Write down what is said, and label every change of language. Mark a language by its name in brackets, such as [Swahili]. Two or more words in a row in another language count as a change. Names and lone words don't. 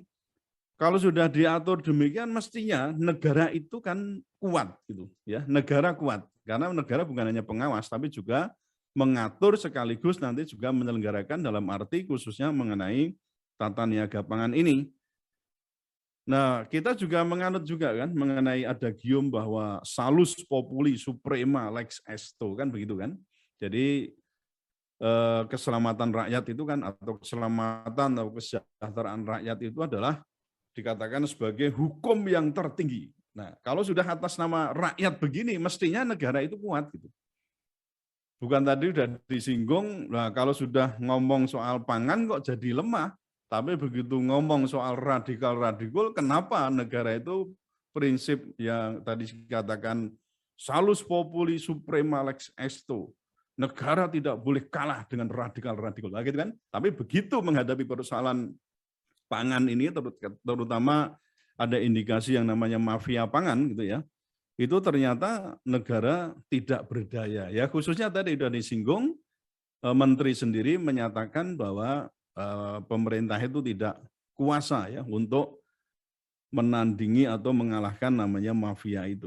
[Indonesian] Kalau sudah diatur demikian, mestinya negara itu kan kuat, gitu ya. Negara kuat, karena negara bukan hanya pengawas, tapi juga mengatur sekaligus nanti juga menyelenggarakan dalam arti khususnya mengenai tata niaga pangan ini. Nah, kita juga menganut juga kan mengenai adagium bahwa [Latin] salus populi suprema lex esto, [Indonesian] kan begitu kan. Jadi keselamatan rakyat itu kan, atau keselamatan atau kesejahteraan rakyat itu adalah dikatakan sebagai hukum yang tertinggi. Nah, kalau sudah atas nama rakyat begini, mestinya negara itu kuat gitu. Bukan tadi sudah disinggung, nah kalau sudah ngomong soal pangan kok jadi lemah, tapi begitu ngomong soal radikal-radikal, kenapa negara itu prinsip yang tadi dikatakan [Latin] salus populi suprema lex esto, [Indonesian] negara tidak boleh kalah dengan radikal-radikal, gitu kan? Tapi begitu menghadapi persoalan pangan ini, terutama ada indikasi yang namanya mafia pangan gitu ya, itu ternyata negara tidak berdaya. Ya khususnya tadi sudah disinggung, Menteri sendiri menyatakan bahwa pemerintah itu tidak kuasa ya untuk menandingi atau mengalahkan namanya mafia itu.